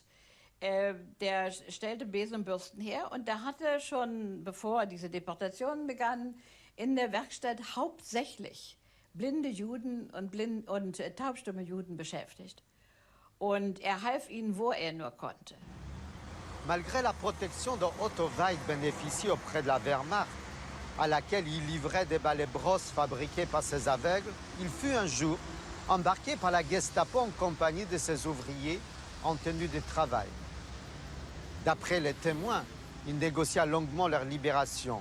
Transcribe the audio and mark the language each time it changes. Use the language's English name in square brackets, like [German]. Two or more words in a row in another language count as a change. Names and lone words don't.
[German] Der stellte Besen und Bürsten her und der hatte schon, bevor diese Deportationen begannen, in der Werkstatt hauptsächlich blinde Juden und taubstumme Juden beschäftigt. Und er half ihnen, wo er nur konnte. [French] Malgré la protection dont Otto Weid bénéficie auprès de la Wehrmacht, à laquelle il livrait des balais brosses fabriqués par ses aveugles, il fut un jour embarqué par la Gestapo en compagnie de ses ouvriers en tenue de travail. D'après les témoins, il négocia longuement leur libération.